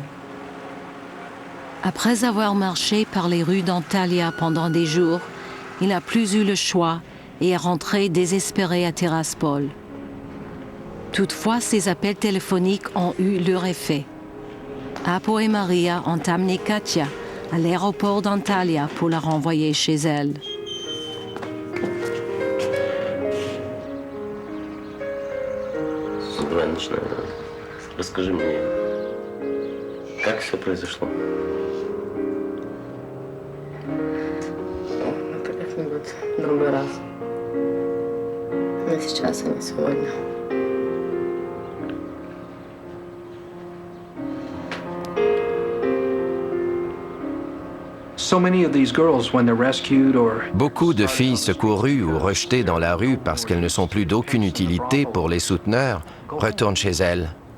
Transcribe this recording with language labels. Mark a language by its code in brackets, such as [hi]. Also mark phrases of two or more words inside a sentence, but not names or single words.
[fr] Après avoir marché par les rues d'Antalya pendant des jours, il n'a plus eu le choix et est rentré désespéré à Tiraspol. Toutefois, ses appels téléphoniques ont eu leur effet. Apo et Maria ont amené Katia à l'aéroport d'Antalya pour la renvoyer chez elle. [ru] Расскажи мне, как все произошло? Это как-нибудь в другой раз. Не сейчас, а не сегодня. [fr] Beaucoup de filles secourues ou rejetées dans la rue parce qu'elles ne sont plus d'aucune utilité pour les souteneurs retournent chez elles.